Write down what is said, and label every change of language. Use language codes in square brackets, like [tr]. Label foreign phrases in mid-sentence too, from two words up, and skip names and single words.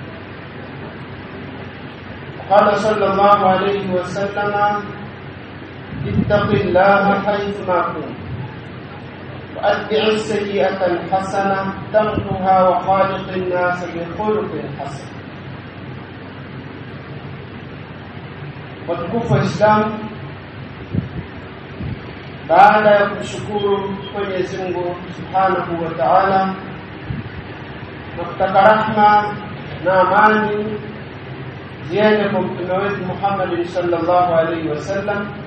[ar] قال صلى الله عليه وسلم: اتق الله حيثما كنت وأتبع السيئة الحسنة تمحها وخالق الناس بخلق حسن. [sw] Watukufu wa Islam, baada ya kumshukuru Mwenyezi Mungu [ar] سبحانه وتعالى [sw] na kutaka rahma na amani ziende kwa mtume wetu Muhammad [ar] صلى الله عليه وسلم,